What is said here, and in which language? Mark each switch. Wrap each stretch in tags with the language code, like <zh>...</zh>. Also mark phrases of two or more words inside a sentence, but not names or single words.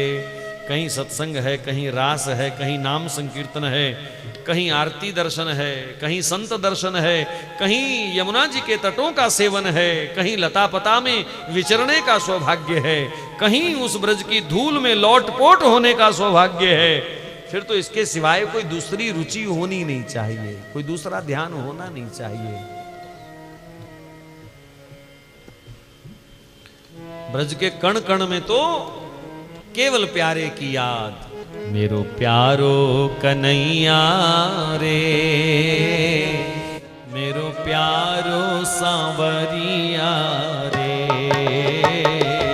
<hi>कहीं सत्संग है, कहीं रास है, कहीं नाम संकीर्तन है, कहीं आरती दर्शन है, कहीं संत दर्शन है, कहीं यमुना जी के तटों का सेवन है, कहीं लता पता में विचरने का सौभाग्य है, कहीं उस ब्रज की धूल में लौटपोट होने का सौभाग्य है। फिर तो इसके सिवाय कोई दूसरी रुचि होनी नहीं चाहिए, कोई दूसरा ध्यान होना नहीं चाहिए। ब्रज के कण कण में तो केवल प्यारे की याद।</hi> <bra>मेरो प्यारो कन्हैया रे, मेरो प्यारो सांवरिया रे।</bra>